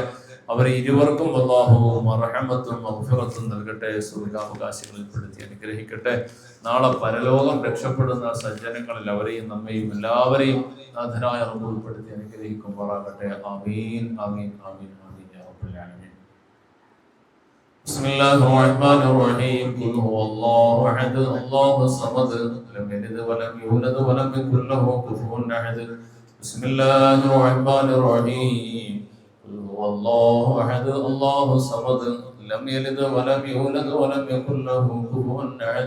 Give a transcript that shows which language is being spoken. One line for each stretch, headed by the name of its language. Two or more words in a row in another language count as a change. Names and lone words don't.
Malayalam: അവരെ ഇരുവർക്കും അല്ലാഹു മർഹമത്തും മഗ്ഫിറത്തും നൽകട്ടെ. സ്വർഗ്ഗാവകാശികളിൽ പെടുത്തി അനുഗ്രഹിക്കട്ടെ. നാളെ പരലോകം രക്ഷപ്പെടുന്ന സജ്ജനങ്ങളിൽ അവരെയും നമ്മയും എല്ലാവരെയും നാഥനായ റബ്ബ് ഉൾപ്പെടുത്തി അനുഗ്രഹിക്കുമാറാകട്ടെ.
Arabic: آمين آمين آمين آمين يا رب العالمين. بسم الله الرحمن الرحيم. قل هو الله احد الله الصمد لم يلد ولم يولد ولم يكن له كفوا احد. بسم الله الرحمن الرحيم. قل هو الله احد الله الصمد لم يلد ولم يولد ولم يكن له كفوا احد.